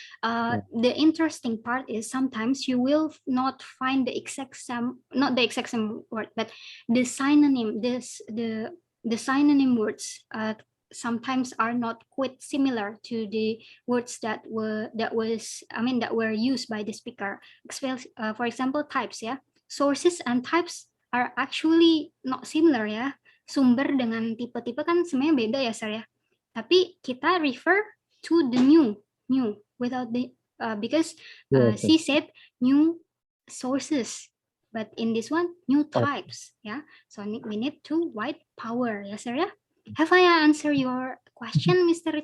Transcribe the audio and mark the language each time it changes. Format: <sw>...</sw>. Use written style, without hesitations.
<en>The interesting part is sometimes you will not find the exact same, not the exact same word, but the synonym, the synonym words sometimes are not quite similar to the words that were used by the speaker. For example, types, yeah, sources and types are actually not similar, ya.</en> <id>Sumber dengan tipe-tipe kan sebenarnya beda ya, sir, ya. Tapi kita</id> <en>refer to the new without the because she said new sources, but in this one new types, yeah. So we need to write power, ya, sir, ya. Have I answered your question, Mr.</en>